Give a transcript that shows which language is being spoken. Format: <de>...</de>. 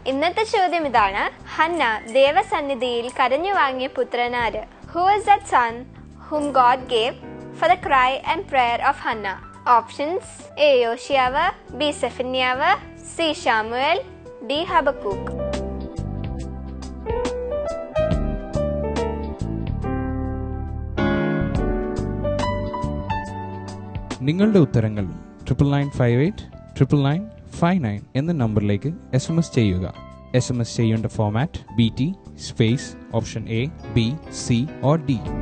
<ml>ഇന്നത്തെ ചോദ്യം ഇതാണ്: ഹന്ന ദേവസന്നിധിയിൽ കരഞ്ഞു വാങ്ങിയ പുത്രനാര്?</ml> <en>Who is that son whom God gave for the cry and prayer of Hannah?</en> <ml>Options: A യോശിയാവ്, B സെഫന്യാവ്, C Samuel, D Habakkuk. നിങ്ങളുടെ ഉത്തരങ്ങൾ 99589959 എന്ന നമ്പറിലേക്ക് SMS ചെയ്യുക. SMS ചെയ്യേണ്ട format BT space option A, B, C or D.</ml>